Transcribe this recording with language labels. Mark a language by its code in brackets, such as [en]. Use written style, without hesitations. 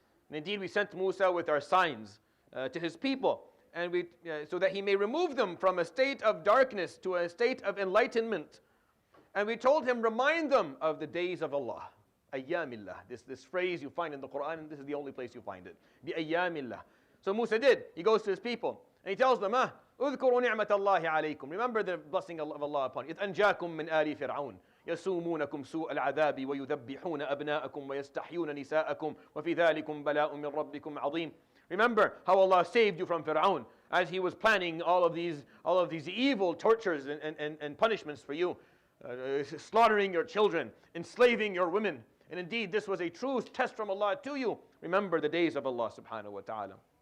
[en] And indeed we sent Musa with our signs to his people, and so that he may remove them from a state of darkness to a state of enlightenment. And we told him, remind them of the days of Allah. Ayyamillah. This phrase you find in the Quran, and this is the only place you find it. Bi-ayyamillah. So Musa did. He goes to his people, and he tells them, [ar] اذكروا نعمة الله عليكم. [en] Remember the blessing of Allah upon you. [ar] إذ أنجاكم من آل فرعون يسومونكم سوء العذاب ويذبحون أبناءكم ويستحيون نساءكم وفي ذلكم بلاء من ربكم عظيم. [en] Remember how Allah saved you from Fir'aun as he was planning all of these evil tortures and punishments for you, slaughtering your children, enslaving your women, and indeed this was a true test from Allah to you, remember the days of Allah subhanahu wa ta'ala.